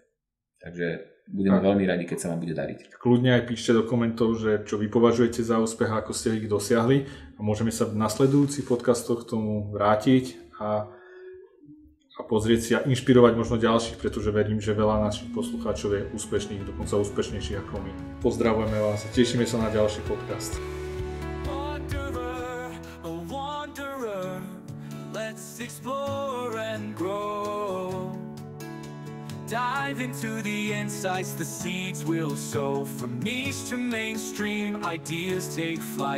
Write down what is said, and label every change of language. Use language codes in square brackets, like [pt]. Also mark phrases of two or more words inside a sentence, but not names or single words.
[sk] Takže budeme veľmi radi, keď sa vám bude dariť. Kľudne aj píšte do komentov, že čo vy považujete za úspech, ako ste ich dosiahli, a môžeme sa v nasledujúcich podcastoch k tomu vrátiť a pozrieť si a inšpirovať možno ďalších, pretože verím, že veľa našich poslucháčov je úspešných, dokonca úspešnejších ako my. Pozdravujeme vás a tešíme sa na ďalší podcast. [en] Explore and grow. Dive into the insights the seeds will sow. From niche to mainstream, ideas take flight.